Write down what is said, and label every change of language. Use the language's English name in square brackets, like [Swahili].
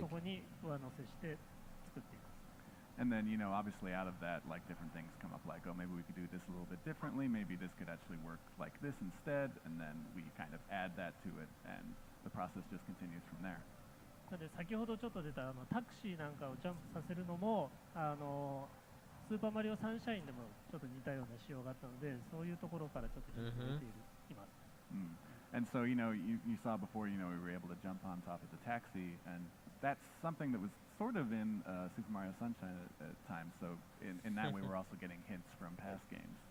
[Japanese] そこに上乗せして作っています。 [English] And then, obviously out of that, like different things come up like, oh, maybe we could do this a little bit differently. Maybe this could actually work like this instead. And then we kind of add that to it, and the process just continues from there. [Japanese] なので先ほどちょっと出たタクシーなんかをジャンプさせるのもスーパーマリオサンシャインでもちょっと似たような仕様があったので、そういうところからちょっと出ています。 [English] And so, you saw before, we were able to jump on top of the taxi, and that's something that was sort of in Super Mario Sunshine at times. So in that way, we're also getting hints from past games.